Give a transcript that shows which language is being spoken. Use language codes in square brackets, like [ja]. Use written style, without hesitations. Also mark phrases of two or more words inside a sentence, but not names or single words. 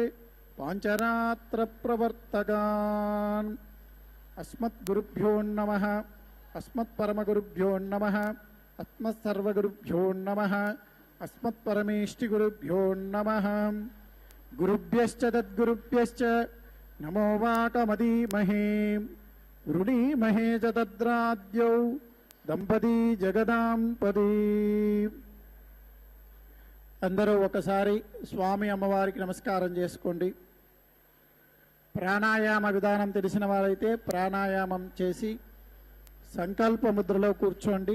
[sa] पाञ्चरात्रप्रवर्तकान् अस्मद्गुरुभ्यो नमः अस्मत्परमगुरुभ्यो नमः अस्मत्सर्वगुरुभ्यो नमः अस्मत्परमेष्टिगुरुभ्यो नमः गुरुभ्यश्च तद्गुरुभ्यश्च नमो वाकमदीमहे वृणीमहे च तद्राद्यौ దంపతి జగదాంపతి. [te] అందరూ ఒకసారి స్వామి అమ్మవారికి నమస్కారం చేసుకోండి. ప్రాణాయామ విధానం తెలిసిన వారైతే ప్రాణాయామం చేసి సంకల్ప ముద్రలో కూర్చోండి.